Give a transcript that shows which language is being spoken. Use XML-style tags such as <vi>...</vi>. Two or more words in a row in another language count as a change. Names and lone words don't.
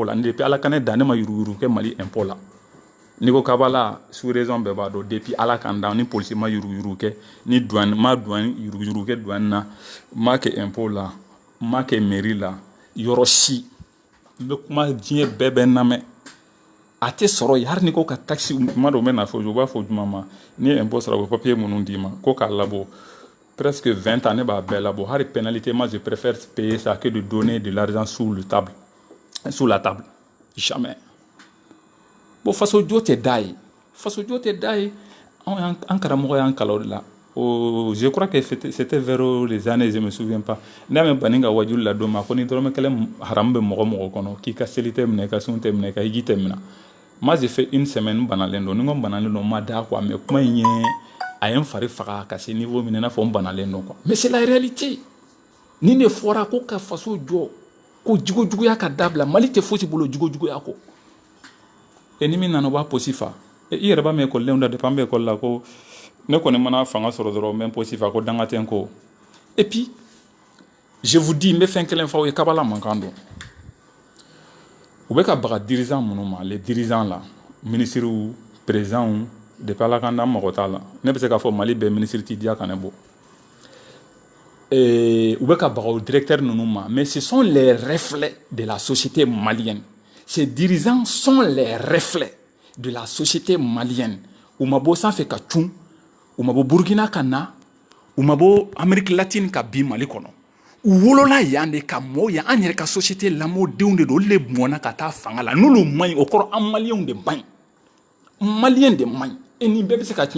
<bm>la depuis Ala ka ne da ne ma yuruguyurugu kɛ Mali impôt la n'i ko k'a b'a la</bm> <fr>sous raison</fr> <bm>bɛɛ b'a dɔn depuis Ala kan da ni polisi ma yuruguyurugu kɛ ni douane ma douane yuruguyurugu kɛ douane na ma kɛ impôt la ma kɛ mairie la yɔrɔ si n bɛ kuma diɲɛ bɛɛ bɛ n lamɛn a tɛ sɔrɔ yen hali ni ko ka taxe ma dɔn n bɛ na fɔ u b'a fɔ juma ma ni ye impôt sara u bɛ papier minnu d'i ma ko k'a labɔ</bm> <fr>presque 20 ans</fr> <bm>ne b'a bɛɛ labɔ hali pénalité</bm> <fr>moi je préfère payer ça que de donner de l'argent sous la table jamais</fr> <bm>bon faso jo tɛ da ye faso jo tɛ da ye an karamɔgɔ y'an kalan o de la</bm> <fr>je crois que c'était vers les années je me souviens pas</fr> <bm>n'a mɛ bani ka wajulu la don ma ko ni dɔrɔmɛ kelen haram bɛ mɔgɔ mɔgɔ kɔnɔ k'i ka seli tɛ minɛ i ka sun tɛ minɛ i ka hiji tɛ minɛ</bm> <fr>moi j'ai fait une semaine</fr> <bm>banalen don ni ko banalen don ma da quoi mais kuma in ye a ye n fari faga ka se niveau min n'a fɔ n banalen don quoi</bm> <fr>mais c'est la réalité</fr> <bm>ni ne fɔra ko ka faso jɔ ko jugujuguya ka dabila Mali tɛ fosi bolo jugujuguya ko et ni min nana o b'a posi fa i yɛrɛ b'a mɛn ekɔlidenw da depuis an bɛ ekɔli la ko ne kɔni mana fanga sɔrɔ dɔrɔn n bɛ n posi fa ko danga tɛ n ko</bm> <fr>et puis je vous dis</fr> <bm>n bɛ fɛn kelen fɔ aw ye kabala mankan don u bɛ ka baga dirigeant minnu ma</bm> <fr>les dirigeants</fr> <bm>la</bm> <fr>ministres présidents</fr> <bm>depuis Ala kan da n mago t'a la ne bɛ se k'a fɔ Mali bɛɛ ministre t'i diya ka ne bɔ u bɛ ka baga o directeur ninnu ma</bm> <fr>mais ce sont les reflets de la société malienne. Ces dirigeants sont les reflets de la société malienne.</fr> <bm>Umabo sanfɛ ka cun, umabo Burkina ka na, umabo Amérique latine ka bi Mali kɔnɔ. U wolola yan de ka mɔɔw yan an yɛrɛ ka société lamɔdenw de don olu de mɔna ka taa fanga la n'olu man ɲi o kɔrɔ an maliyɛnw de man ɲi maliyɛn de man ɲi et nin bɛɛ bɛ se ka tiɲɛ</bm>